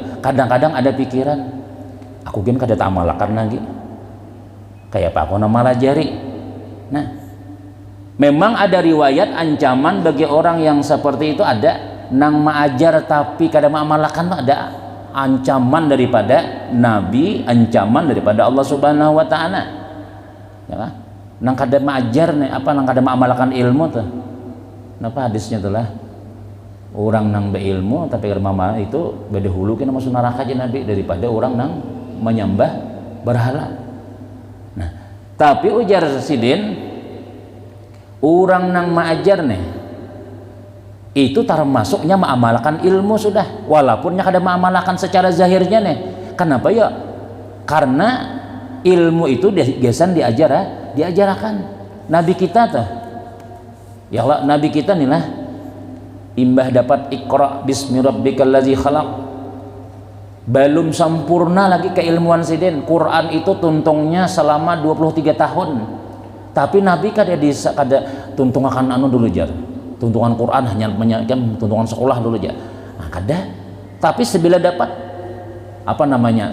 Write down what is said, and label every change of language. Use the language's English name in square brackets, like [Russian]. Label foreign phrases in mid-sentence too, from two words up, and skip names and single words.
[Banjar] Kadang-kadang ada pikiran, aku kan kada tak amalkan lagi, kayak apa aku nama malajari. Nah, memang ada riwayat ancaman bagi orang yang seperti itu, ada nang mengajar tapi kada mengamalkan, ada ancaman daripada Nabi, ancaman daripada Allah [Arabic] Subhanahu wa Ta'ala. [Banjar] Ya kan? Nang kada mengajar nih, apa nang kada mengamalkan ilmu tuh. Napa hadisnya tuh lah? Orang nang beilmu tapi kada mengamal itu beda hulu kena masuk neraka aja Nabi daripada orang nang menyembah berhala. Nah, tapi ujar sidin, orang nang mengajar nih itu termasuknya mengamalkan ilmu sudah, walaupunnya kada mengamalkan secara zahirnya nih. Kenapa ya? Karena ilmu itu gesan diajarkan Nabi kita tuh. Ya Allah, Nabi kita nih lah imbah dapat [Arabic] Iqra bismi rabbikal ladzi khalaq, [Banjar] belum sempurna lagi keilmuan sidin. Quran itu tuntungnya selama 23 tahun. Tapi Nabi kada tuntungan dulu jar. Tuntungan Quran hanya menyampaikan tuntungan sekolah dulu aja. Nah, kada. Tapi sebila dapat apa namanya?